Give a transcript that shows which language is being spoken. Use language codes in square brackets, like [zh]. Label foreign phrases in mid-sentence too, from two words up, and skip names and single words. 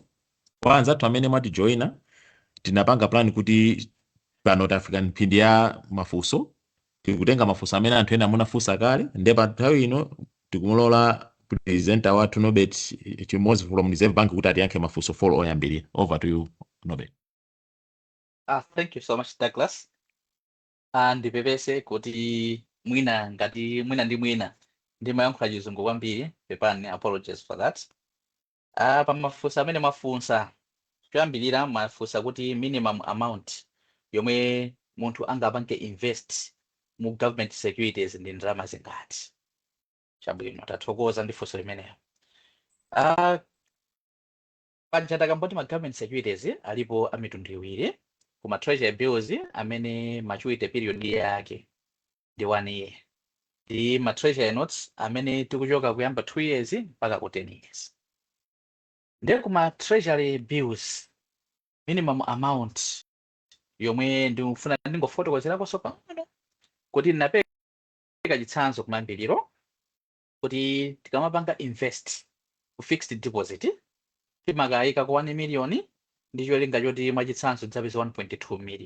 [ny] Kwa anzathu amene mwatijoyina tinapanga plan kuti pano tafika mphindi ya mafunso, tikutenga mafunso amene anthu ena munafunsa kale. Ndiye pa nthawi ino tikumulola presenter wathu Nobet Chimozi from Reserve Bank kuti atiyankhe mafunso 4 oyambirira. [en] Over to you Nobet. Thank you so much Douglas. [ny] Ndipepese kuti mwina ngati mwina ndi mwina ndimayankhula chizungu kwambiri, pepani, [en] apologies for that. [ny] Pa mafunso amene mwafunsa choyambirira mwafunsa kuti [en] minimum amount [ny] yomwe munthu angapange invest mu [en] government securities [ny] ndi ndalama zingati. Chabwino, tathokoza ndi funso limeneyo. Panja takamboti ma [en] government securities [ny] alipo amitundu iwiri. Kuma [en] treasury bills [ny] amene [en] maturity period [ny] yake ndi 1 year. Ndi ma [en] treasury notes [ny] amene tikuchoka kuyamba 2 years mpaka ku 10 years. Ndiye kuma [en] treasury bills minimum amount [ny] yomwe ndikufuna ndingofotokozerako pang'ono kuti ndinapeka chitsanzo kumayambiriro kuti tikamapanga invest ku [en] fixed deposit [ny] timakayika ku 1 million ndi cholinga choti mwachitsanzo tidzapeza 1.2 million.